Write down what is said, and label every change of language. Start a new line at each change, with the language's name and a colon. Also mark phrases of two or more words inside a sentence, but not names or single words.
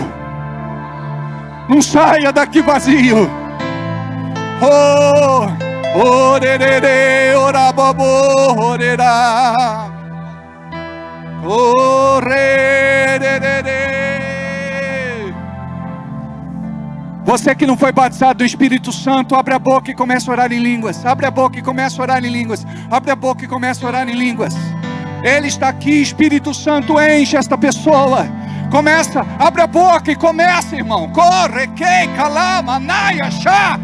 Portuguese: Não saia daqui vazio. Oh, orerere, orababo, orerá. Orerere. Você que não foi batizado do Espírito Santo, abre a boca e começa a orar em línguas. Abre a boca e começa a orar em línguas. Abre a boca e começa a orar em línguas. Ele está aqui, Espírito Santo, enche esta pessoa. Começa, abre a boca e começa, irmão. Corre, quei, calama, naia, chá.